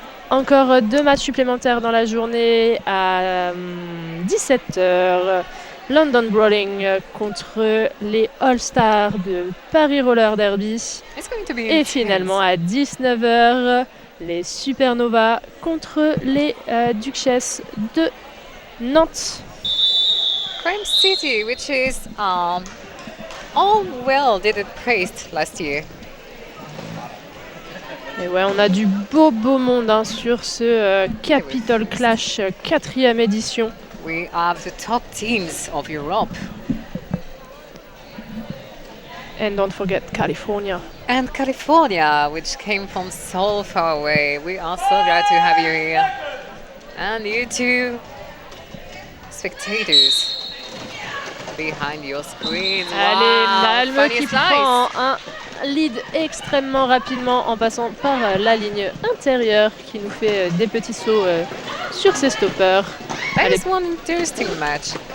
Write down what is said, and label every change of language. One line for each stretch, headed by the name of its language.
French: Encore 2 matchs supplémentaires dans la journée à 17h. London Brawling contre les All-Stars de Paris Roller Derby. Et finalement à 19h, les Supernova contre les Duchesses de Nantes.
English: Crime City, which is all well did it praised last year.
French: Et ouais, on a du beau monde hein, sur ce Capital Clash 4e édition.
English: We have the top teams of Europe. And don't forget California. And California, which came from so far away. We are so glad to have you here. And you two spectators behind your screens.
French: Allez, Malmo qui prend un lead extrêmement rapidement en passant par la ligne intérieure qui nous fait des petits sauts sur ses stoppers.
English: That is one interesting match.